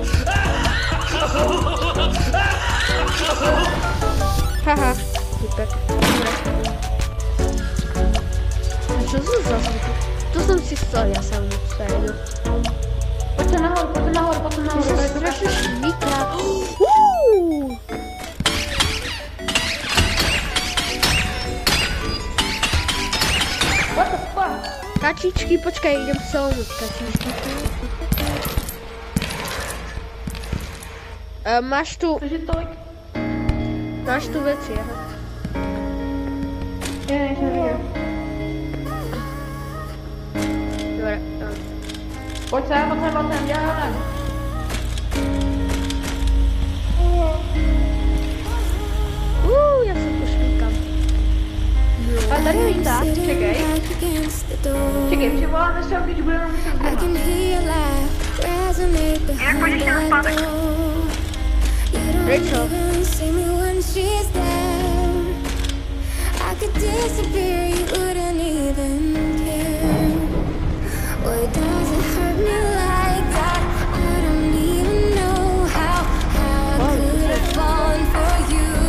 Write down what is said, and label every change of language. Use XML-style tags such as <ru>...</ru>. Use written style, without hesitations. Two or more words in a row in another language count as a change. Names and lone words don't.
<sk>Haha, typek. A čo to za zvuky? To som si chcel, ja sa mu prejedu.</sk> <cs>Pojďte nahoru.</cs> <sk>To sa strašne šmíka.</sk> <en>What the fuck?</en> <sk>Kačičky, počkaj, idem celnúť kačičky. Máš tu...</sk> <cs>Cože tolik?</cs> <sk>Máš tu veci, aha. Je. Dobre.</sk> <cs>Pojď sem, dělám.</cs> <sk>Ja sa pošmíkam.</sk> <cs>A tady je tak, čekej. Čekej, přivoláme se, když budeme muset doma. Jak půjdeš na zpátek?</cs> <sk>Prečo?</sk> <en>disappear, you wouldn't even care. Why does it hurt me like that? I don't even know how I could have fallen for you.</en>